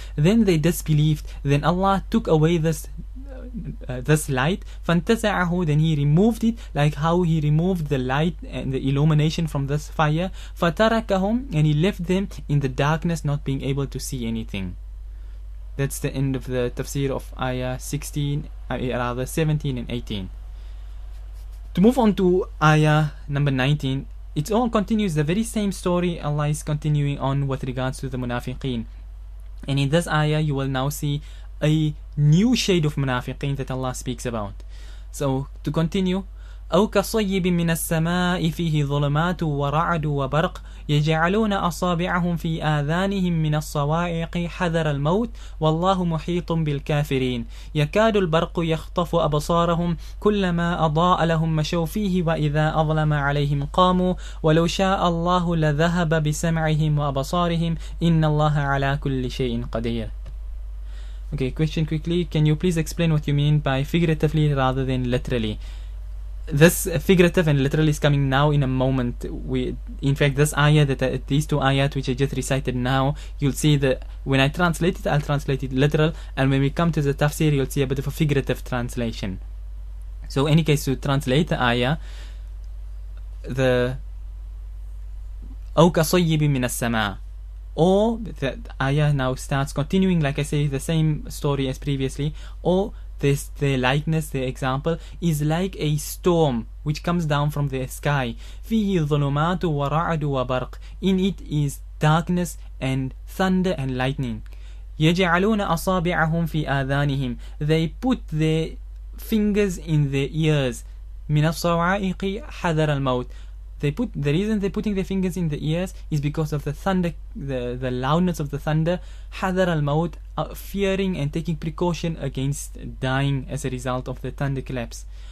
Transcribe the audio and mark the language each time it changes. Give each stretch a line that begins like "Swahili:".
English: Then they disbelieved, then Allah took away this light, فانتزعه, then he removed it, like how he removed the light and the illumination from this fire, فتركهم, and he left them in the darkness, not being able to see anything. That's the end of the tafsir of ayah 17 and 18. To move on to ayah number 19, it all continues the very same story. Allah is continuing on with regards to the munafiqeen. And in this ayah, you will now see a new shade of munafiqeen that Allah speaks about. So, to continue,
Arabic: أو كصيب من السماء فيه ظلمات ورعد وبرق يجعلون أصابعهم في آذانهم من الصواعق حذر الموت والله محيط بالكافرين يكاد البرق يخطف أبصارهم كلما أضاء لهم مشوا فيه وإذا أظلم عليهم قاموا ولو شاء الله لذهب بسمعهم وأبصارهم إن الله على كل شيء قدير.
English: Okay, question quickly. Can you please explain what you mean by figuratively rather than literally? This figurative and literal is coming now in a moment. In fact, this ayah, these two ayat which I just recited now, you'll see that when I translate it, I'll translate it literal, and when we come to the tafsir, you'll see a bit of a figurative translation. So, in any case, to translate the ayah, the
Arabic: أو كصيب من السماء,
English: or the ayah now starts continuing, like I say, the same story as previously, or their likeness, their example is like a storm which comes down from the sky.
Arabic: فيه ظلمات ورعد وبرق.
English: In it is darkness and thunder and lightning.
Arabic: يجعلون أصابعهم في آذانهم.
English: They put their fingers in their ears.
Arabic: من الصواعق حذر الموت.
English: The reason they're putting their fingers in the ears is because of the thunder, the loudness of the thunder.
Arabic: حذر الموت,
English: fearing and taking precaution against dying as a result of the thunderclaps.